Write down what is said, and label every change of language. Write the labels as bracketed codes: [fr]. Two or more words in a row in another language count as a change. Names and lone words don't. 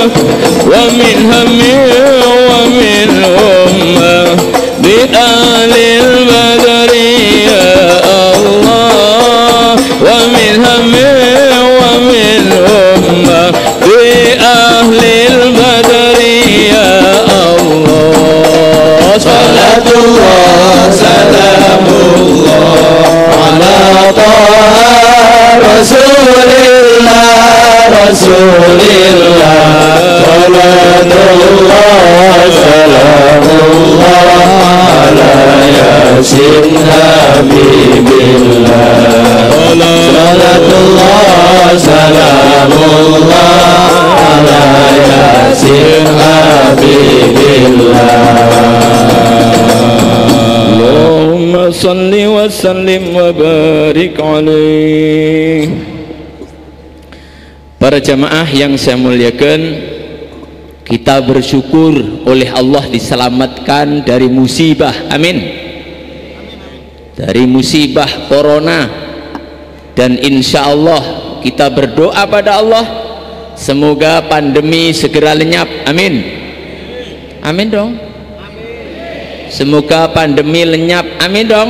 [ar] ومن همٍّ ومن غمّة بأهل البدر يا الله. ومن همٍّ ومن غمّة بأهل البدر يا الله. صلاة الله سلام الله على طه رسول الله رسول الله. صلاة الله سلام الله على يس حبيب الله. صلاة الله سلام الله على يس حبيب الله. صلّ وسلّم وبارك عليه. [id] Para jamaah yang saya muliakan, kita bersyukur oleh Allah diselamatkan dari musibah, amin, dari musibah corona, dan [ar] إن شاء الله [id] kita berdoa pada Allah semoga pandemi segera lenyap, amin, amin dong, semoga pandemi lenyap, amin dong.